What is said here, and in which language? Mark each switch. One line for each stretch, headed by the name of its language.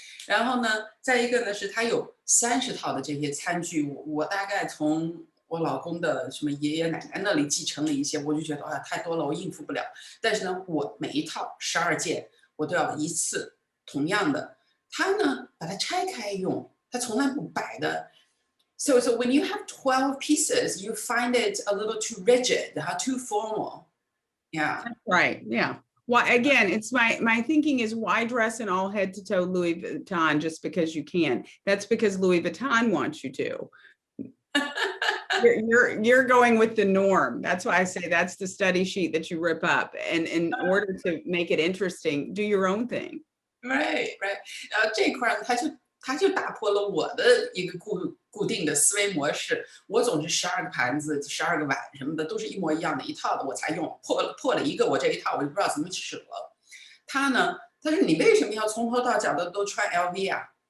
Chinese: 然后呢，再一个呢是他有30套的这些餐具，我大概从我老公的什么爷爷奶奶那里继承了一些，我就觉得太多了，我应付不了。但是呢，我每一套12件，我都要一次同样的。他呢把它拆开用，他从来不摆的。
English: So when you have 12 pieces, you find it a little too rigid, too formal. Yeah. Right. Yeah. Well, again, it's my thinking is why dress in all head to toe Louis Vuitton just because you can? That's because Louis Vuitton wants you to. You're going with the norm. That's why I say that's the study sheet that you rip up. And in order to make it interesting, do your own thing. Right.
Chinese: 这一块他就打破了我的一个固定的思维模式。我总是12个盘子、12个碗什么的都是一模一样的一套的，我才用。破了一个，我这一套我就不知道怎么使了。他呢，他说你为什么要从头到脚的都穿 LV 啊？